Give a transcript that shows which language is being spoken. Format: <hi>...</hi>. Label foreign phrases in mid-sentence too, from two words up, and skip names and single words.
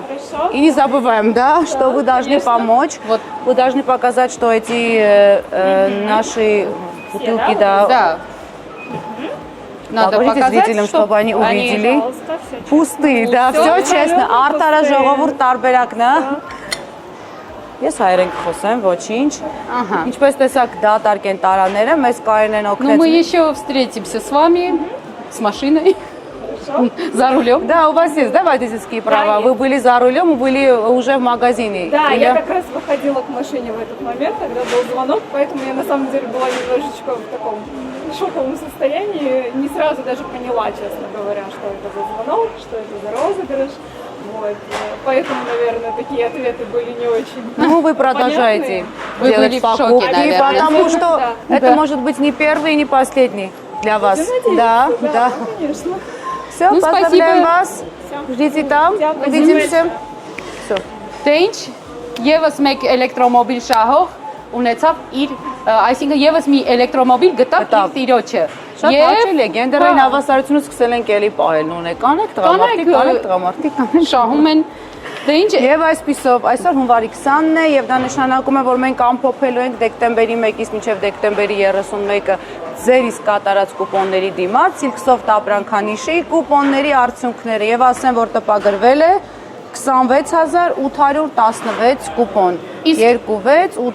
<ru>Хорошо. И не забываем, да, что вы должны помочь. Вот. Вы должны показать, что эти наши бутылки, Да. Надо покажите показать, зрителям, чтобы они увидели. Пожалуйста, все Пустые, да, Всё все честно. абсолютно</ru> <hy>Արտարը</hy> <ru>пустые.</ru> <hy>ժողովուրդ տարբերակն է։ Ես հայերեն կխոսեմ, ոչինչ։</hy> <ru>Ага.</ru> <hy>Ինչպես տեսակ դատարկ են տարաները, մեզ կարեն են</hy> <ru>Ну,</ru> <hy>օգնել։</hy> <ru>мы еще встретимся с вами, с машиной, за рулем. Да, у вас есть, да, водительские права? Вы были за рулем, были уже в магазине? Да, Или- я как раз выходила к машине в этот момент, когда был звонок, поэтому я на самом деле была немножечко в таком шоковом состоянии, не сразу даже поняла, честно говоря, что это за звонок, что это за розыгрыш. Вот. Поэтому, наверное, такие ответы были не очень. Ну, вы продолжаете Вы делать были в шоке, покупки, наверное. потому что Да. это может быть не первый и не последний для вас. Да, да. Конечно. Все, Ну, поздравляем спасибо. вас. Ждите там, Всё, увидимся. Все.</ru> <hy>Դե ինչ, եւս մեկ էլեկտրոմոբիլ շահող ունեցավ իր, այսինքն եւս մի էլեկտրոմոբիլ գտավ իր Գտավ։ տիրոջը։ Շատ հաճելի է, գենդերային Հա, հավասարությունը սկսել ենք էլի պահել, ունե, կանեք Կանեք, տղամարդիկ, կանեք։ շահում են։ Դե ինչ, Եվ այսպիսով, այսօր հունվարի 20-ն է եւ դա նշանակում է, որ մենք ամփոփելու ենք դեկտեմբերի 1-ից մինչեւ դեկտեմբերի 31-ը ձեր իսկ կատարած կուպոնների դիմաց Silksoft ապրանքանիշի կուպոնների արդյունքները եւ ասեմ, որ տպագրվել է 26816 կուպոն, 2686</hy>